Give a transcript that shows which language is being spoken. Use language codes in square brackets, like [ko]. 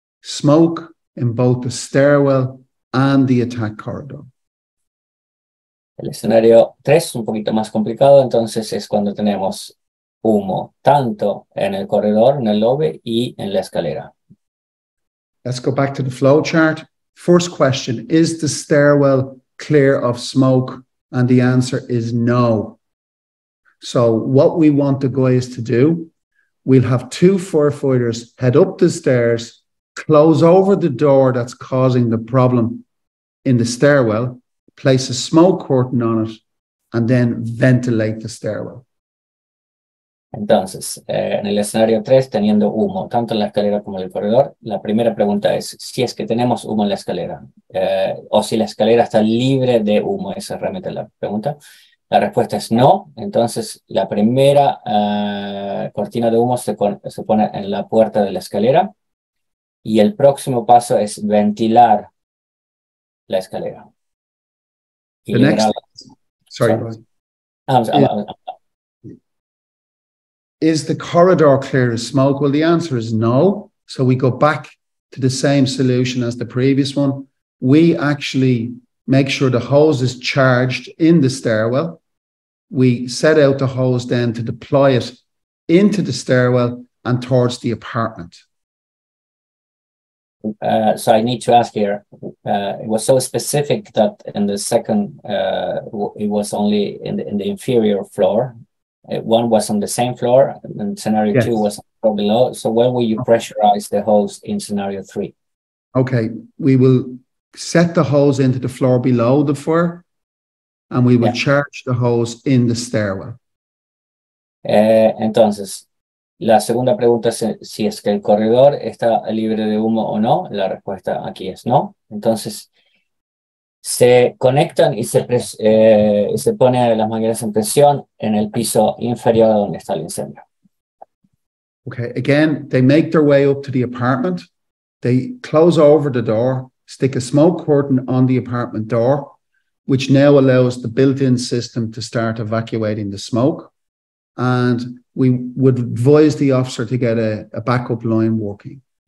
[en] Smoke in both the stairwell and the attack corridor. [es] El escenario 3 es un poquito más complicado, entonces es cuando tenemos humo tanto en el corredor, en el lobby y en la escalera. [en] Let's go back to the flow chart. First question, is the stairwell clear of smoke? And the answer is no. So what we want the guys to do, we'll have 2 firefighters head up the stairs, close over the door that's causing the problem in the stairwell, place a smoke curtain on it, and then ventilate the stairwell. [es] Entonces, en el escenario 3, teniendo humo tanto en la escalera como en el corredor, la primera pregunta es si es que tenemos humo en la escalera o si la escalera está libre de humo. Esa es realmente la pregunta. La respuesta es no. Entonces, la primera cortina de humo se pone en la puerta de la escalera y el próximo paso es ventilar la escalera. Y [en] The next, sorry, is the corridor clear of smoke? Well, the answer is no. So we go back to the same solution as the previous one. We actually make sure the hose is charged in the stairwell. We set out the hose then to deploy it into the stairwell and towards the apartment. So I need to ask here, it was so specific that in the second, it was only in the inferior floor. One was on the same floor, and scenario yes. 2 was on the floor below. So when will you pressurize the hose in scenario 3? Okay, we will set the hose into the floor below the fire, and we will charge the hose in the stairwell. [es] Entonces, la segunda pregunta es si es que el corredor está libre de humo o no. La respuesta aquí es no. Entonces, se conectan y se pone las mangueras en presión en el piso inferior donde está el incendio. [en] Okay, again, they make their way up to the apartment. They close over the door, stick a smoke curtain on the apartment door, which now allows the built-in system to start evacuating the smoke. And we would advise the officer to get a backup line working.